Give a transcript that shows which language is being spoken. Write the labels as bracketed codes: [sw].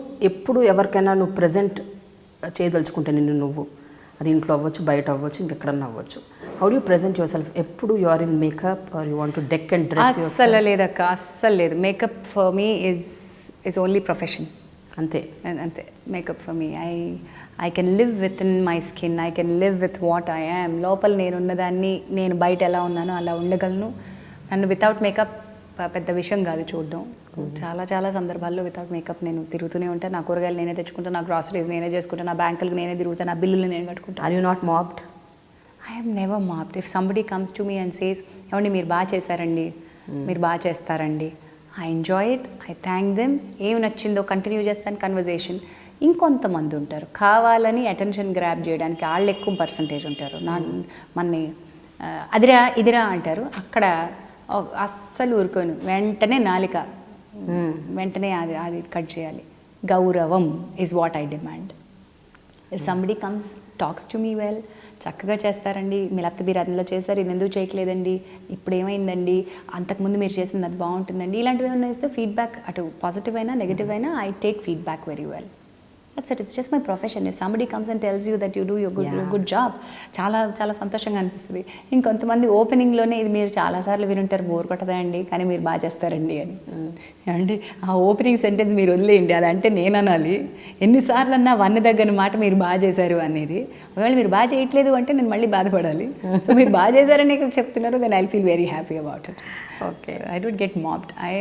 [te] ఎప్పుడు ఎవరికైనా నువ్వు ప్రజెంట్ చేయదలుచుకుంటే నువ్వు అది ఇంట్లో అవ్వచ్చు, బయట అవ్వచ్చు, ఇంకెక్కడన్నా అవ్వచ్చు, [en] How do present yourself? ఎప్పుడు you are in makeup or you want to deck and dress? [te] అస్సలు లేదక్క, అస్సలు లేదు. [en] Makeup for me is only profession. [te] అంతే. [en] Makeup for me, I can live within my skin. I can live with what I am. [te] లోపల నేనున్నదాన్ని నేను బయట ఎలా ఉన్నానో అలా ఉండగలను. నన్ను వితౌట్ మేకప్ పెద్ద విషయం కాదు చూడడం. చాలా సందర్భాల్లో వితౌట్ మేకప్ నేను తిరుగుతూనే ఉంటాను. నా కూరగాయలు నేనే తెచ్చుకుంటాను, నా గ్రాసరీస్ నేనే చేసుకుంటాను, నా బ్యాంకులకు నేనే తిరుగుతాను, నా బిల్లులు నేను కట్టుకుంటాను. [en] Are you not mobbed? I have never mobbed. If somebody comes to me and says, [te] ఏమండి మీరు బాగా చేశారండి, మీరు బాగా చేస్తారండి, [en] I enjoy it, I thank them. [te] ఏమి నచ్చిందో కంటిన్యూ చేస్తాను కన్వర్జేషన్. ఇంకొంతమంది ఉంటారు కావాలని అటెన్షన్ గ్రాప్ చేయడానికి, వాళ్ళు ఎక్కువ పర్సంటేజ్ ఉంటారు. మన్ని అదిరా ఇదిరా అంటారు, అక్కడ అస్సలు ఊరుకోను. వెంటనే నాలిక వెంటనే అది కట్ చేయాలి. గౌరవం [en] Is what I demand. If somebody comes talks to me well, [te] చక్కగా చేస్తారండి, మీ లేకపోతే మీరు అందులో చేశారు, ఇది ఎందుకు చేయట్లేదండి, ఇప్పుడు ఏమైందండి, అంతకుముందు మీరు చేసింది అది బాగుంటుందండి, ఇలాంటివి ఏమైనా ఇస్తే ఫీడ్బ్యాక్, అటు పాజిటివ్ అయినా నెగిటివ్ అయినా [en] I take feedback very well. That's it. It's just my profession. If somebody comes and tells you that you do your good job, [te] చాలా సంతోషంగా అనిపిస్తుంది. ఇంకొంతమంది ఓపెనింగ్లోనే ఇది మీరు చాలాసార్లు వినుంటారు, బోర్ కొట్టదా అండి, కానీ మీరు బాగా చేస్తారండి అని. అండి ఆ ఓపెనింగ్ సెంటెన్స్ మీరు వదిలేయండి, అదంటే నేను అనాలి. ఎన్నిసార్లు అన్నా వన్న దగ్గర మాట మీరు బాగా చేశారు అనేది. ఒకవేళ మీరు బాగా చేయట్లేదు అంటే నేను మళ్ళీ బాధపడాలి. సో మీరు బాగా చేశారని చెప్తున్నారు, [en] Then I feel very happy about it. Okay, I don't get mobbed.